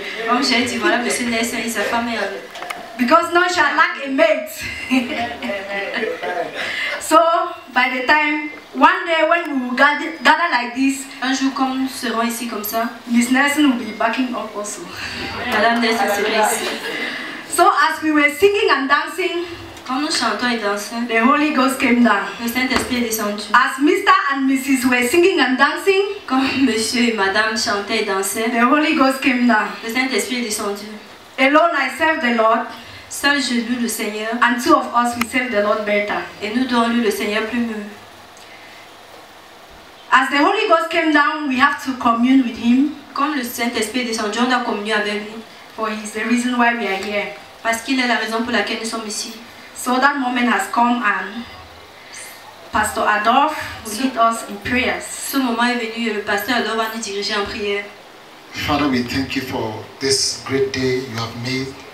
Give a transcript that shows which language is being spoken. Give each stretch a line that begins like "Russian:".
French: Comme j'ai dit, voilà, Monsieur Nelson et sa femme est
English: Because now she lack a mate. So by the time one day when we will gather like this,
French: un jour comme nous serons ici comme ça,
English: Miss Nelson will be backing up also.
French: Madame Nelson serait ici.
English: So as we were singing and dancing,
French: quand nous chantons et dansons,
English: the Holy Ghost came down.
French: Le Saint-Esprit est descendu.
English: As Mr. and Mrs. were singing and dancing,
French: comme Monsieur et Madame chantaient et dansaient,
English: the Holy Ghost came down.
French: Le Saint-Esprit est descendu.
English: Alone I serve the Lord.
French: Seul je loue le Seigneur.
English: And two of us we serve the Lord better.
French: Et nous devons louer le Seigneur plus mieux.
English: As the Holy Ghost came down, we have to commune with Him.
French: Comme le Saint-Esprit est descendu, on doit communier avec lui.
English: For He is the reason why we are here.
French: Parce qu'il est la raison pour laquelle nous sommes ici.
English: So that moment has come and Pastor Adolphe will lead us in prayers.
French: Ce moment est venu et le pasteur Adolphe va nous diriger en prière.
English: Father, we thank you for this great day you have made.